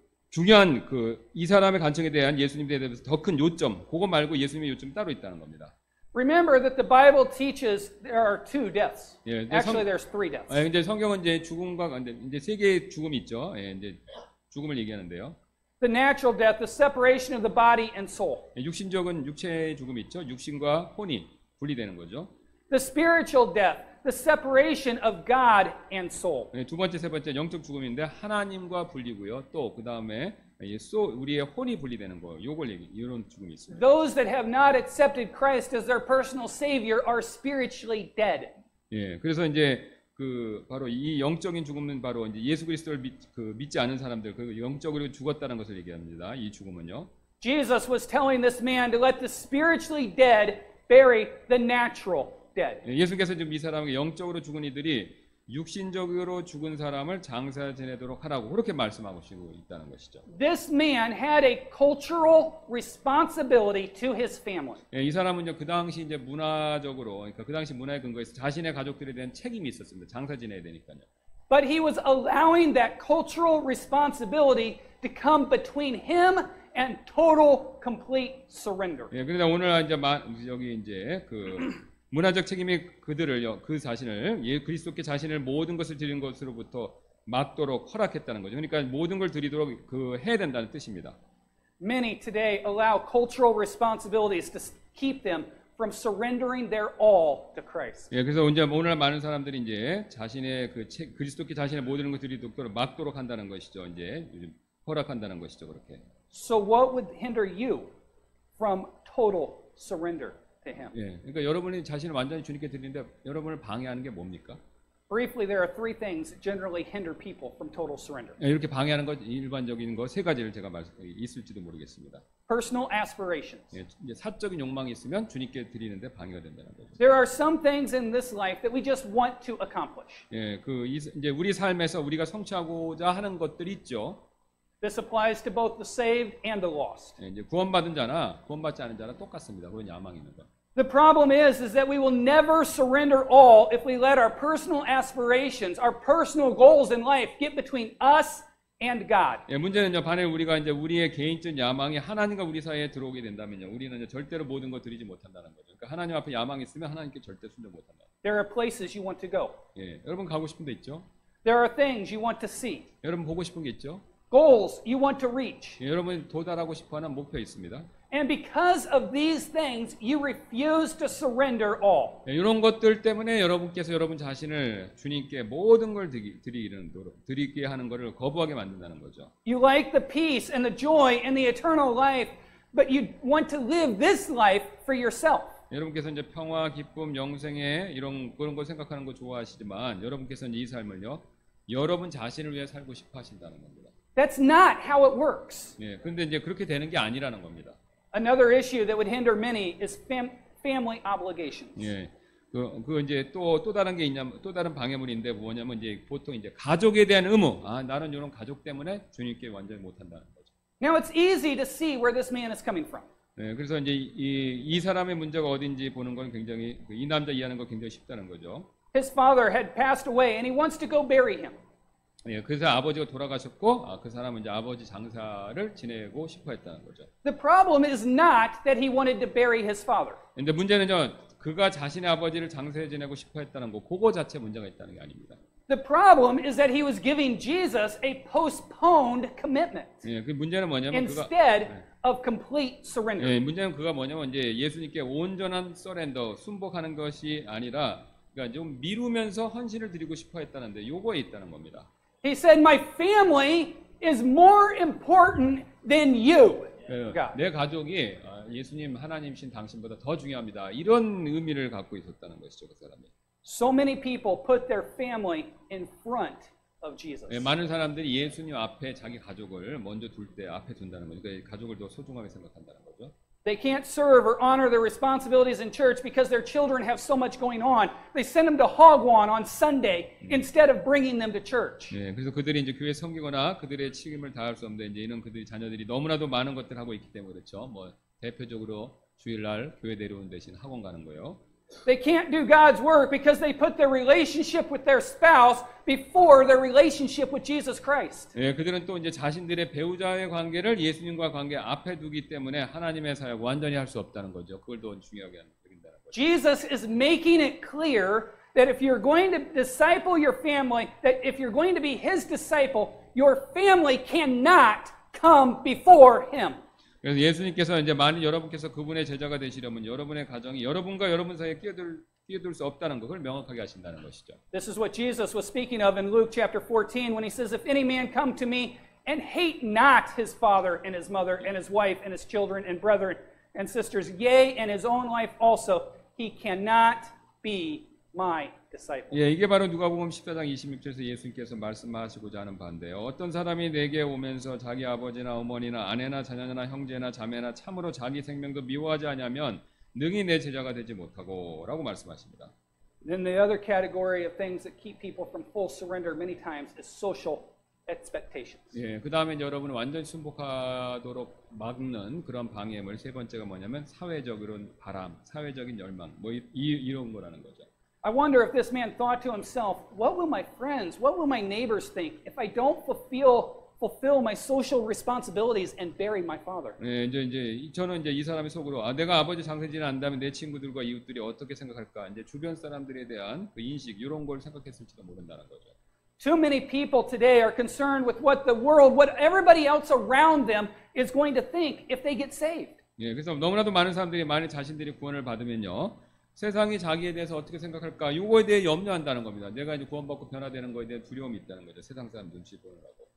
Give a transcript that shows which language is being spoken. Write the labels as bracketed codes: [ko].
[ko] 중요한 이 사람의 간청에 대한 예수님에 대해서 더 큰 요점, 그거 말고 예수님의 요점이 따로 있다는 겁니다. [en] Remember that the Bible teaches there are two deaths. [ko] 예, 이제 [en] Actually, there's three deaths. [ko] 이제 성경은 이제 죽음과 이제 세 개의 죽음이 있죠. 예, 이제 죽음을 얘기하는데요. [en] The natural death, the separation of the body and soul. [ko] 예, 육신적은 육체의 죽음이 있죠. 육신과 혼이 분리되는 거죠. [en] The spiritual death, the separation of God and soul. [ko] 예, 두 번째, 세 번째 영적 죽음인데 하나님과 분리고요. 또 그 다음에 우리의 혼이 분리되는 거, 이런 죽음이 있습니다. [en] Those that have not accepted Christ as their personal Savior are spiritually dead. [ko] 예, 그래서 이제 바로 이 영적인 죽음은 바로 이제 예수 그리스도를 믿지 않은 사람들, 영적으로 죽었다는 것을 얘기합니다. 이 죽음은요. [en] Jesus was telling this man to let the spiritually dead bury the natural dead. [ko] 예, 예수께서 지금 이 사람에게 영적으로 죽은 이들이 육신적으로 죽은 사람을 장사 지내도록 하라고 그렇게 말씀하고 있다는 것이죠. [en] This man had a cultural responsibility to his family. [ko] 예, 이 사람은요 그 당시 이제 문화적으로, 그러니까 그 당시 문화에 근거해서 자신의 가족들에 대한 책임이 있었습니다. 장사 지내야 되니까요. [en] But he was allowing that cultural responsibility to come between him and total, complete surrender. [ko] 예, 그러나 오늘 이제 여기 이제 문화적 책임이 그 자신을 그리스도께 자신을 모든 것을 드리는 것으로부터 막도록 허락했다는 거죠. 그러니까 모든 걸 드리도록 해야 된다는 뜻입니다. [en] Many today allow cultural responsibilities to keep them from surrendering their all to Christ. [ko] 예, 그래서 이제 오늘 많은 사람들이 이제 자신의 그리스도께 자신의 모든 것을 드리도록 막도록 한다는 것이죠. 이제 요즘 허락한다는 것이죠, 그렇게. [en] So what would hinder you from total surrender to Him? [ko] 예, 그러니까 여러분이 자신을 완전히 주님께 드리는데 여러분을 방해하는 게 뭡니까? [en] Briefly, there are three things that generally hinder people from total surrender. [ko] 예, 이렇게 방해하는 것 일반적인 거 세 가지를 제가 있을지도 모르겠습니다. [en] Personal aspirations. [ko] 예, 이제 사적인 욕망이 있으면 주님께 드리는데 방해가 된다는 거죠. [en] There are some things in this life that we just want to accomplish. [ko] 예, 이제 우리 삶에서 우리가 성취하고자 하는 것들이 있죠. [en] This applies to both the saved and the lost. [ko] 예, 이제 구원받은 자나 구원받지 않은 자나 똑같습니다. 그런 야망이 있는 거. [en] The problem is that we will never surrender all if we let our personal aspirations, our personal goals in life get between us and God. [ko] 예, 문제는요, 반에 우리가 이제 우리의 개인적 야망이 하나님과 우리 사이에 들어오게 된다면요, 우리는 이제 절대로 모든 거 드리지 못한다는 거죠. 그러니까 하나님 앞에 야망이 있으면 하나님께 절대 순종 못한다. [en] There are places you want to go. [ko] 예, 여러분 가고 싶은 데 있죠? [en] There are things you want to see. [ko] 여러분 보고 싶은 게 있죠? [en] Goals you want to reach. [ko] 예, 여러분 도달하고 싶어하는 목표 있습니다. [en] And because of these things, you refuse to surrender all. [ko] 예, 이런 것들 때문에 여러분께서 여러분 자신을 주님께 모든 걸 드리게 하는 것을 거부하게 만든다는 거죠. [en] You like the peace and the joy and the eternal life, but you want to live this life for yourself. [ko] 여러분께서 이제 평화, 기쁨, 영생에 그런 걸 생각하는 거 좋아하시지만 여러분께서 이제 이 삶을요, 여러분 자신을 위해 살고 싶어 하신다는 겁니다. [en] That's not how it works. [ko] 예, 그런데 이제 그렇게 되는 게 아니라는 겁니다. [en] Another issue that would hinder many is family obligations. [ko] 예, 이제 또 다른 게 있냐면 또 다른 방해물인데 뭐냐면 이제 보통 이제 가족에 대한 의무. 나는 이런 가족 때문에 주님께 완전히 못한다는 거죠. [en] Now it's easy to see where this man is coming from. [ko] 네, 그래서 이제 이 사람의 문제가 어딘지 보는 건 굉장히 이 남자 이해하는 거 굉장히 쉽다는 거죠. [en] His father had passed away and he wants to go bury him. [ko] 예, 그래서 아버지가 돌아가셨고 그 사람은 이제 아버지 장사를 지내고 싶어 했다는 거죠. [en] The problem is not that he wanted to bury his father. [ko] 근데 문제는요, 그가 자신의 아버지를 장사해 지내고 싶어 했다는 거, 그거 자체 문제가 있다는 게 아닙니다. [en] The problem is that he was giving Jesus a postponed commitment [ko] 예, 그 문제는 뭐냐면 [en] instead of complete surrender. [ko] 예, 문제는 그가 뭐냐면 이제 예수님께 온전한 서렌더, 순복하는 것이 아니라 그러니까 좀 미루면서 헌신을 드리고 싶어 했다는데 요거에 있다는 겁니다. [en] He said, "My family is more important than you." God. [ko] 내 가족이 예수님, 하나님신 당신보다 더 중요합니다. 이런 의미를 갖고 있었다는 것이죠, 그 사람이. [en] So many people put their family in front of Jesus. [ko] 예, 많은 사람들이 예수님 앞에 자기 가족을 먼저 둘 때 앞에 둔다는 거죠. 그러니까 가족을 더 소중하게 생각한다는 거죠. [en] They can't serve or honor their responsibilities in church because their children have so much going on. They send them to Hagwon on Sunday instead of bringing them to church. [ko] 예, 그래서 그들이 이제 교회 섬기거나 그들의 책임을 다할 수 없는데 이제 이런 그들이 자녀들이 너무나도 많은 것들을 하고 있기 때문에 그렇죠. 뭐 대표적으로 주일날 교회 내려오는 대신 학원 가는 거요. [en] They can't do God's work because they put their relationship with their spouse before their relationship with Jesus Christ. [ko] 예, 그들은 또 이제 자신들의 배우자의 관계를 예수님과 관계 앞에 두기 때문에 하나님의 사역 완전히 할 수 없다는 거죠. 그걸 더 중요하게 여긴다는 거죠. [en] Jesus is making it clear that if you're going to disciple your family, that if you're going to be his disciple, your family cannot come before him. [ko] 그래서 예수님께서 이제 만일 여러분께서 그분의 제자가 되시려면 여러분의 가정이 여러분과 여러분 사이에 끼어들 수 없다는 것을 명확하게 하신다는 것이죠. [en] This is what Jesus was speaking of in Luke chapter 14 when he says, if any man come to me and hate not his father and his mother and his wife and his children and brethren and sisters, yea, and his own life also, he cannot be my disciple. [ko] 예, 이게 바로 누가복음 14장 26절에서 예수님께서 말씀하시고자 하는 바인데요. 어떤 사람이 내게 오면서 자기 아버지나 어머니나 아내나 자녀나 형제나 자매나 참으로 자기 생명도 미워하지 아니하면 능히 내 제자가 되지 못하고라고 말씀하십니다. [en] Then the other category of things that keep people from full surrender many times is social expectations. [ko] 예, 그 다음에 여러분 완전 순복하도록 막는 그런 방해물 세 번째가 뭐냐면 사회적인 바람, 사회적인 열망, 뭐 이런 거라는 거죠. [en] I wonder if this man thought to himself, what will my friends, what will my neighbors think if I don't fulfill my social responsibilities and bury my father? [ko] 예, 이제 저는 이제 이 사람의 속으로 내가 아버지 장세지를 안다면 내 친구들과 이웃들이 어떻게 생각할까? 이제 주변 사람들에 대한 그 인식 이런 걸 생각했을지도 모른다는 거죠. [en] Too many people today are concerned with what the world, what everybody else around them is going to think if they get saved. [ko] 예, 그래서 너무나도 많은 사람들이 만약 자신들이 구원을 받으면요. 세상이 자기에 대해서 어떻게 생각할까? 이거에 대해 염려한다는 겁니다. 내가 이제 구원받고 변화되는 거에 대한 두려움이 있다는 거죠. 세상 사람 눈치 보느라고.